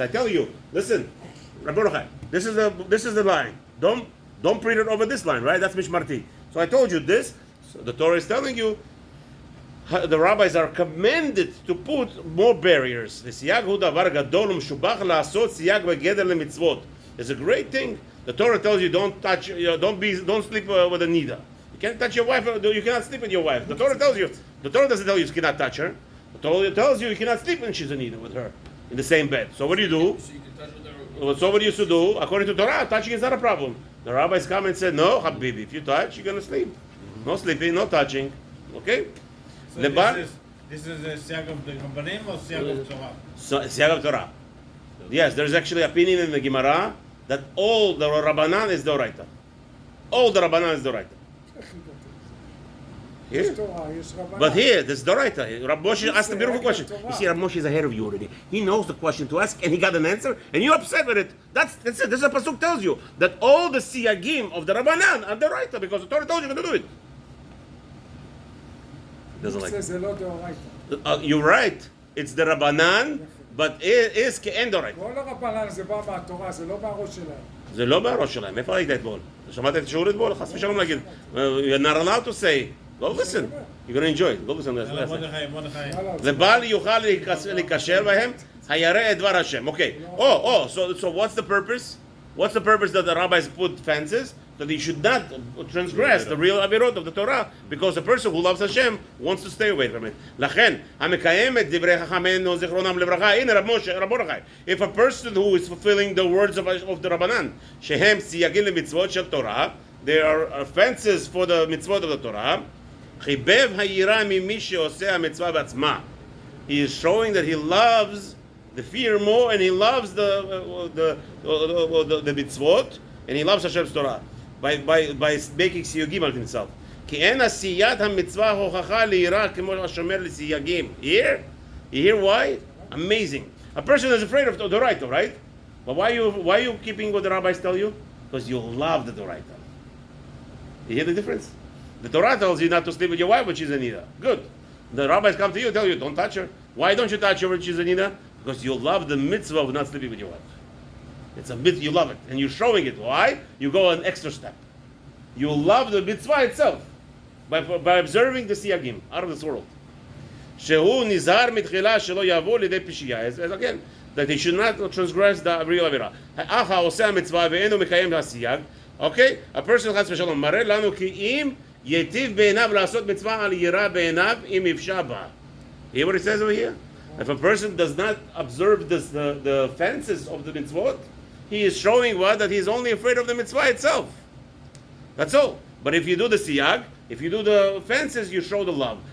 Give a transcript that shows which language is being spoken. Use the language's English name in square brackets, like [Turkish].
[English] I tell you, listen, Rabeinu, this is the line. Don't print it over this line, right? That's mishmarti. So I told you this. So the Torah is telling you the rabbis are commanded to put more barriers. [Hebrew] הסייג הוא דבר גדול ומשובח לעשות סייג בגדר למצוות. [English] It's a great thing. The Torah tells you don't sleep with a nida. You can't touch your wife. You cannot sleep with your wife. The Torah tells you. The Torah doesn't tell you cannot touch her. The Torah tells you cannot sleep when she's a nida with her in the same bed. So what do you do? So you can touch with her. So what do you do? According to Torah, touching is not a problem. The rabbis come and said, no, Habibi, if you touch, you're gonna sleep. No sleeping, no touching. Okay? So Leban- this is a siag of the Rabbanim or siag of Torah? So, Siyag of Torah. Yes, there's actually opinion in the Gemara that all the Rabbanan is Doraita. All the Rabbanan is Doraita. [Hebrew] יש [English] Here? [Hebrew] תורה, יש רבנן. [English] But here, this is Doraita. Rab Moshe asked a beautiful question. You see, Rab Moshe is ahead of you already. He knows the question to ask, and he got an answer, and you're upset with it. That's it. This is the Pasuk tells you that all the Siyagim of the Rabbanan are Doraita because the Torah told you to do it. Doesn't like it. [Hebrew] זה לא דאורייתא. [English] You're right. It's the Rabbanan, but it is [Hebrew] כאין [English] Doraita. [Hebrew] כל הרבנן זה בא מהתורה, זה לא מהראש שלהם. זה לא בראש שלהם. איפה ראית אתמול? שמעת את השיעור אתמול? חס ושלום להגיד. [English] You're not allowed to say. Go listen. You're going to enjoy it. Go listen. [Hebrew] יאללה, מרדכי. לבל יוכל להיקשר בהם, הירא את דבר השם. [English] Okay. So what's the purpose? What's the purpose that the rabbis put fences? That he should not transgress the real Avot of the Torah, because the person who loves Hashem wants to stay away from it. [Hebrew] לכן, המקיים את דברי חכמינו זיכרונם לברכה, הנה רב מרדכי. [English] If a person who is fulfilling the words of the Rabbanan, [Hebrew] שהם סייגים למצוות של תורה, [English] there are offenses for the mitzvot of the Torah, [Hebrew] חיבב היראה ממי שעושה המצווה בעצמה. [English] He is showing that he loves the fear more, and he loves the mitzvot, and he loves Hashem's Torah by making siyagim על himself. [Hebrew] כי אין עשיית המצווה הוכחה ליראה כמו השומר לסייגים. [English] You hear why? Amazing. A person is afraid of the Doraita, right? But why are you keeping what the rabbis tell you? Because you love the Doraita. You hear the difference? The Torah tells you not to sleep with your wife when she's a nida. Good. The rabbis come to you and tell you, don't touch her. Why don't you touch her when she's a nida? Because you love the mitzvah of not sleeping with your wife. It's a mitzvah, you love it. And you're showing it. Why? You go an extra step. You love the mitzvah itself by observing the siyagim out of this world. [Hebrew] שהוא נזהר מתחילה שלא יבוא לידי פשיעה. [English] As again, that he should not transgress the real עבירה. [Hebrew] אך העושה המצווה ואינו מקיים את הסייג. [English] Okay? A person [Hebrew] חס ושלום מראה לנו כי אם ייטיב בעיניו לעשות מצווה על יראה בעיניו אם יפשע בה. [English] Hear what it says over here? If a person does not observe the fences of the mitzvot, he is showing what? That he is only afraid of the mitzvah itself. That's all. But if you do the siyag, if you do the fences, you show the love.